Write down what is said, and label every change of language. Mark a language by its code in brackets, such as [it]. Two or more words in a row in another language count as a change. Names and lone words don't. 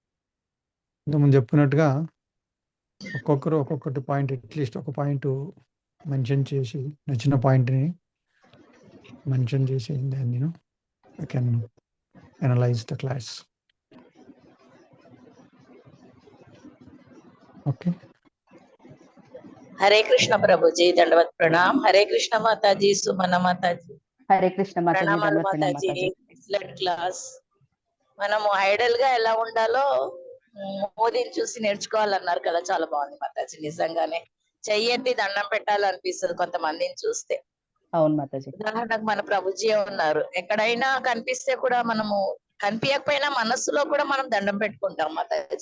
[te] ఇంతకుముందు చెప్పినట్టుగా ఒక్కొక్కరు ఒక్కొక్కటి పాయింట్, అట్లీస్ట్ ఒక పాయింట్ మెన్షన్ చేసి నచ్చిన పాయింట్ని మెన్షన్ చేసి దాన్ని [en] I can analyse the class. [te] ఓకే. [hi] हरे कृष्ण प्रभु जी, दंडवत प्रणाम. हरे कृष्ण माता जी, सुमना माता जी, [te] హరే కృష్ణ మాతాజీ, ప్రణామాలు దండవత్ ప్రణామ్ మాతాజీ. మాతాజీ. [en] excellent class. [te] మనము ఐడల్ గా ఎలా ఉండాలో మోదీని చూసి నేర్చుకోవాలన్నారు కదా, చాలా బాగుంది మాతాజీ. నిజంగానే చెయ్యెత్తి దండం పెట్టాలనిపిస్తుంది కొంతమందిని చూస్తే. అవును మాతాజీ. ఉదాహరణకు మన ప్రభుజీ ఉన్నారు, ఎక్కడైనా కనిపిస్తే కూడా మనము కనిపించకపోయినా మనస్సులో కూడా మనం దండం పెట్టుకుంటాం మాతాజీ.